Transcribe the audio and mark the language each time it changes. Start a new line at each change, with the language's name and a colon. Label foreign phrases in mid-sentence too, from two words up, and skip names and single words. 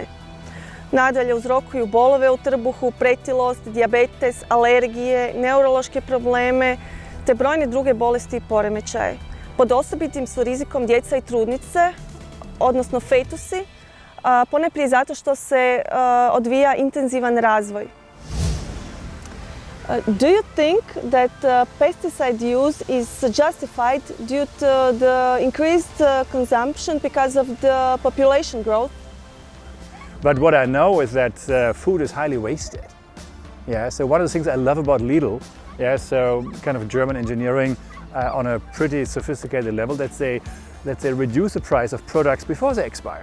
Croatian: Nadalje, uzrokuju bolove u trbuhu, pretilost, dijabetes, alergije, neurološke probleme te brojne druge bolesti i poremećaje. Pod osobitim su rizikom djeca i trudnice, odnosno fetusi, ponajprije zato što se odvija intenzivan razvoj.
English: Do you think that pesticide use is justified due to the increased consumption because of the population growth? But what I know is that food is highly wasted. Yeah, so one of the things I love about Lidl, yeah, so kind of German engineering on a pretty sophisticated level, that they reduce the price of products before they expire.